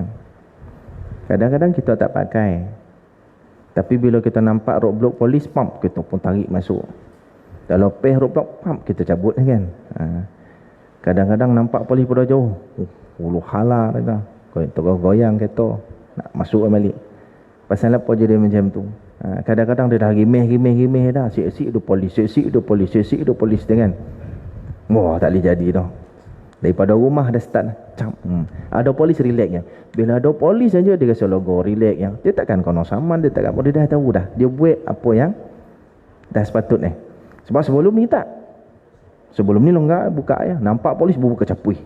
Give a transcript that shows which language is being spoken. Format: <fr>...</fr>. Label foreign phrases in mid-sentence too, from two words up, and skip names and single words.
<ms>Kadang-kadang kita tak pakai, tapi bila kita nampak roadblock polis, pump kita pun tarik masuk. Kalau peh roadblock, pump kita cabut kan. Kadang-kadang nampak polis pada jauh, ulu hala dah, goyang kereta nak masuk balik. Pasal apa jadi macam tu? Kadang-kadang dia dah gimeh dah, sik-sik tu polis, sik-sik tu polis, sik-sik tu polis dengan. Wah, tak boleh jadi dah. Daripada rumah dah start ada polis relax ya. Bila ada polis saja dia rasa logo relax ya. Dia takkan kena saman, dia takkan apa, dia dah tahu dah. Dia buat apa yang dah sepatutnya. Sebab sebelum ni tak. Sebelum ni longgar buka ya. Nampak polis buka capui.</ms>